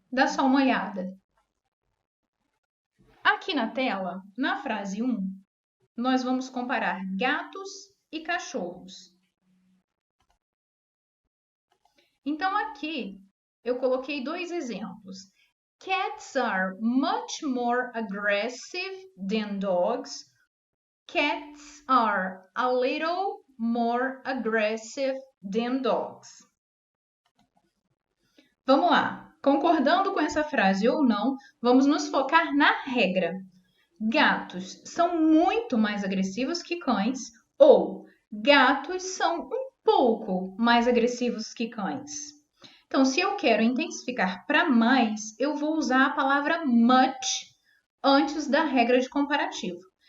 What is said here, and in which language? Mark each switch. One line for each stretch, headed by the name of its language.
Portuguese: Dá só uma olhada. Aqui na tela, na frase 1, nós vamos comparar gatos e cachorros. Então, aqui eu coloquei 2 exemplos.
English: Cats are much more aggressive than dogs. Cats are a little more aggressive than dogs.
Portuguese: Vamos lá. Concordando com essa frase ou não, vamos nos focar na regra. Gatos são muito mais agressivos que cães ou gatos são um pouco mais agressivos que cães. Então, se eu quero intensificar para mais, eu vou usar a palavra much antes da regra de comparativo.